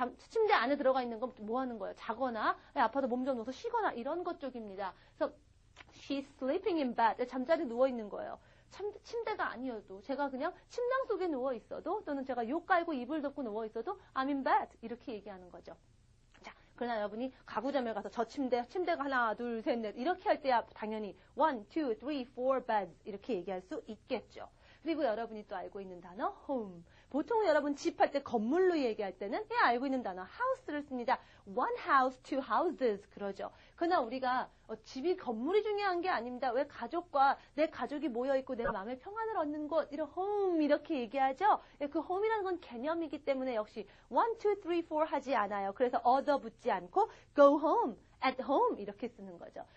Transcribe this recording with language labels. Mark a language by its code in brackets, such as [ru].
[ko] 침대 안에 들어가 있는 건 뭐 하는 거예요? 자거나, 아파서 몸 좀 넣어서 쉬거나 이런 것 쪽입니다. [en] 그래서 she's sleeping in bed. [ko] 잠자리 누워있는 거예요. 침대가 아니어도 제가 그냥 침낭 속에 누워있어도 또는 제가 욕 깔고 이불 덮고 누워있어도 [en] I'm in bed. [ko] 이렇게 얘기하는 거죠. 자, 그러나 여러분이 가구점에 가서 저 침대가 하나, 둘, 셋, 넷 이렇게 할 때야 당연히 [en] 1, 2, 3, 4 beds [ko] 이렇게 얘기할 수 있겠죠. 그리고 여러분이 또 알고 있는 단어 home. 보통 여러분 집 할 때 건물로 얘기할 때는 알고 있는 단어 house를 씁니다. [en] One house, two houses 그러죠. [ko] 그러나 우리가 집이 건물이 중요한 게 아닙니다. 왜 가족과 내 가족이 모여있고 내 마음의 평안을 얻는 곳 이런 home 이렇게 얘기하죠. 그 home이라는 건 개념이기 때문에 역시 1, 2, 3, 4 하지 않아요. 그래서 other 붙지 않고 [en] go home. at home [ko] 이렇게 쓰는 거죠.